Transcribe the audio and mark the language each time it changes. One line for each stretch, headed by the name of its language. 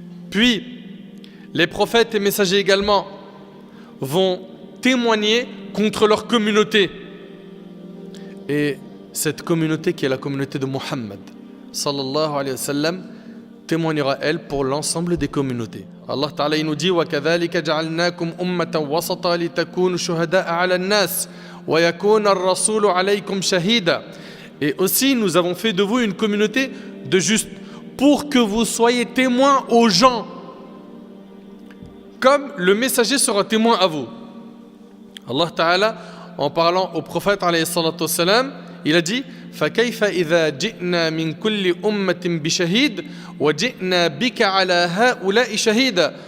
French: Puis, les prophètes et messagers également vont témoigner contre leur communauté. Et cette communauté qui est la communauté de Muhammad sallallahu alayhi wa sallam témoignera elle pour l'ensemble des communautés. Allah Ta'ala nous dit
Arabic: وَكَذَلِكَ جَعَلْنَاكُمْ أُمَّةً وَسَطًا لِتَكُونُوا شُهَدَاءَ عَلَى النَّاسِ وَيَكُونَ الرَّسُولُ عَلَيْكُمْ شَهِيدًا.
French: Et aussi nous avons fait de vous une communauté de justes pour que vous soyez témoins aux gens, comme le messager sera témoin à vous. Allah Ta'ala, en parlant au prophète
Arabic: alayhi salatu wassalam,
French: il a dit
Arabic: فَكَيْفَ إِذَا جِئْنَا مِنْ كُلِّ أُمَّةٍ بِشَهِيدٍ وَجِئْنَا بِكَ عَلَى هَؤُلَاءِ شَهِيدًا.